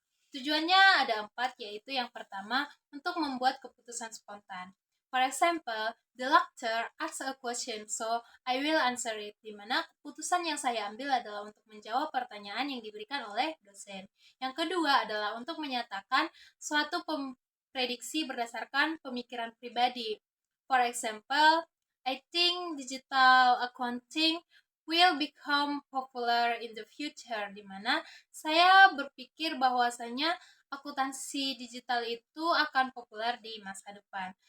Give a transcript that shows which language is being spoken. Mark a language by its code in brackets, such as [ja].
[id] Tujuannya ada 4, yaitu yang pertama untuk membuat keputusan spontan. [en] For example, the lecturer asks a question, so I will answer it. [id] Di mana keputusan yang saya ambil adalah untuk menjawab pertanyaan yang diberikan oleh dosen. Yang kedua adalah untuk menyatakan suatu prediksi berdasarkan pemikiran pribadi. [en] For example, I think digital accounting will become popular in the future, [id] di mana saya berpikir bahwasanya akuntansi digital itu akan populer di masa depan.